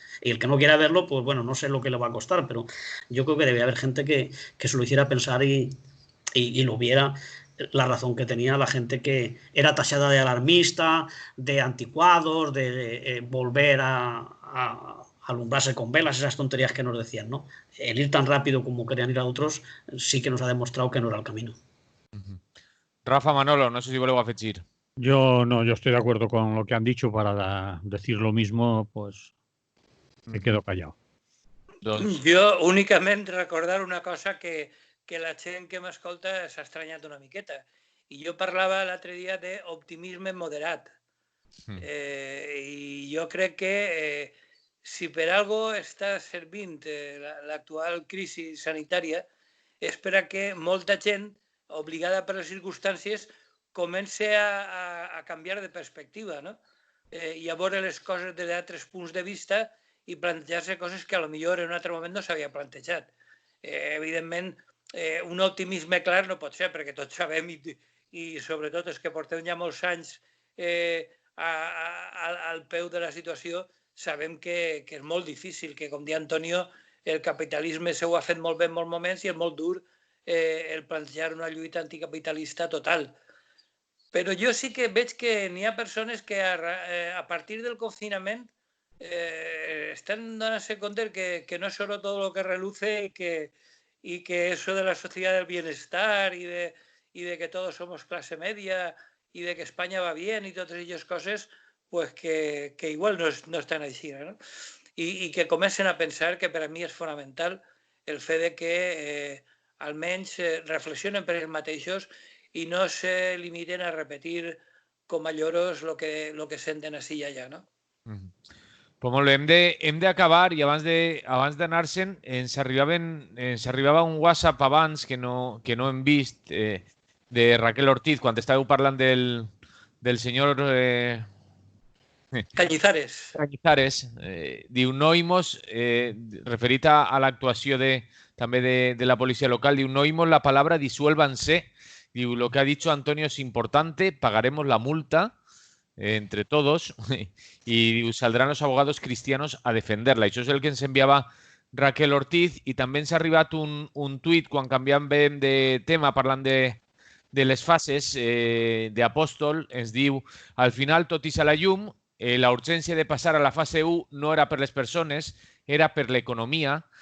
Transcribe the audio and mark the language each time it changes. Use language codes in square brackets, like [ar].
[es] Y el que no quiera verlo, pues bueno, no sé lo que le va a costar, pero yo creo que debe haber gente que se lo hiciera pensar y lo viera la razón que tenía la gente que era tachada de alarmista, de anticuados, de volver a alumbrarse con velas, esas tonterías que nos decían, ¿no? El ir tan rápido como querían ir a otros sí que nos ha demostrado que no era el camino. Rafa, Manolo, no sé si vuelvo a afegir. Yo estoy de acuerdo con lo que han dicho. Para decir lo mismo, pues me quedo callado. [ca] Jo únicament recordar una cosa que la gent que m'escolta s'ha estranyat una miqueta. I jo parlava l'altre dia d'optimisme moderat. I jo crec que si per algo està servint l'actual crisi sanitària és per a que molta gent, obligada per les circumstàncies, comença a canviar de perspectiva, no? I a veure les coses des d'altres punts de vista i plantejar-se coses que potser en un altre moment no s'havia plantejat. Evidentment, un optimisme clar no pot ser, perquè tots sabem, i sobretot els que portem ja molts anys al peu de la situació, sabem que és molt difícil, que, com deia Antonio, el capitalisme s'ho ha fet molt bé en molts moments i és molt dur el plantejar una lluita anticapitalista total. Però jo sí que veig que n'hi ha persones que a partir del confinament [es] están dándose cuenta que no es solo todo lo que reluce y que eso de la sociedad del bienestar y de que todos somos clase media y de que España va bien y todas esas cosas, pues que igual no están així, ¿no? [ca] Y que comencen a pensar que per a mi és fonamental el fet de que almenys reflexionen per ells mateixos i no se limiten a repetir com a lloros lo que senten així i allà, no? Pues molt bé, hem d'acabar i abans d'anar-se'n ens arribava un WhatsApp abans que no hem vist de Raquel Ortiz quan estàveu parlant del senyor Cañizares. Diu, [es] no oímos, [ca] referit a l'actuació també de la policia local, diu, [es] no oímos la palabra disuélvanse. Diu, lo que ha dicho Antonio es importante, pagaremos la multa entre todos y saldrán los abogados cristianos a defenderla. [ca] I això és el que ens enviava Raquel Ortiz. I també ens ha arribat un tuit quan canviam de tema parlant de les fases d'Apòstol. Ens diu, al final tot ix a la llum, la urgència de passar a la fase 1 no era per les persones, era per l'economia.